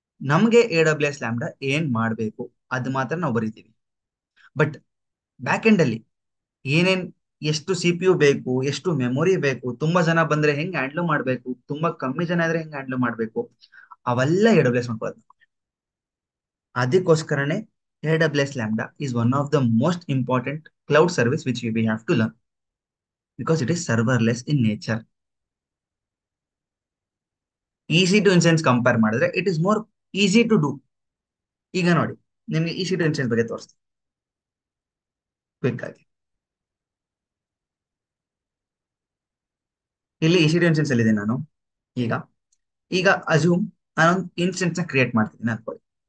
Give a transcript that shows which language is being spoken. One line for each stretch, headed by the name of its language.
Kannada: ನಮ್ಗೆ AWS lambda ಏನ್ ಮಾಡ್ಬೇಕು ಅದು ಮಾತ್ರ ನಾವು ಬರೀತೀವಿ. ಬಟ್ ಬ್ಯಾಕ್ ಎಂಡ್ ಅಲ್ಲಿ ಏನೇನ್, ಎಷ್ಟು CPU ಬೇಕು, ಎಷ್ಟು ಮೆಮೊರಿ ಬೇಕು, ತುಂಬಾ ಜನ ಬಂದ್ರೆ ಹೆಂಗ್ ಹ್ಯಾಂಡ್ಲ್ ಮಾಡ್ಬೇಕು, ತುಂಬಾ ಕಮ್ಮಿ ಜನ ಇದ್ರೆ ಹೆಂಗ್ ಹ್ಯಾಂಡ್ಲ್ ಮಾಡ್ಬೇಕು, ಅವೆಲ್ಲ AWS ಮಾಡ್ಕೊಳ್ಳೋದು. ಅದಕ್ಕೋಸ್ಕರನೇ
English: AWS Lambda is one of the most important cloud service which we have to learn because it is serverless in nature.
Kannada: EC2 instance compare ಮಾಡಿದ್ರೆ
English: It is more easy to do.
Kannada: ಈಗ ನೋಡಿ, ನಿಮ್ಗೆ EC2 instance ಬಗ್ಗೆ ತೋರಿಸ್ತೀನಿ quick ಆಗಿ. ಇಲ್ಲಿ EC2 instance ಅಲ್ಲಿ ಇದೆ ನಾನು. ಈಗ ಈಗ ಅಸ್ಯೂಮ್ ನಾನೊಂದು ಇನ್ಸ್ಟೆನ್ಸ್ ನ ಕ್ರಿಯೇಟ್ ಮಾಡ್ತಿದ್ದೀನಿ ಅನ್ಕೊಳ್ಳಿ.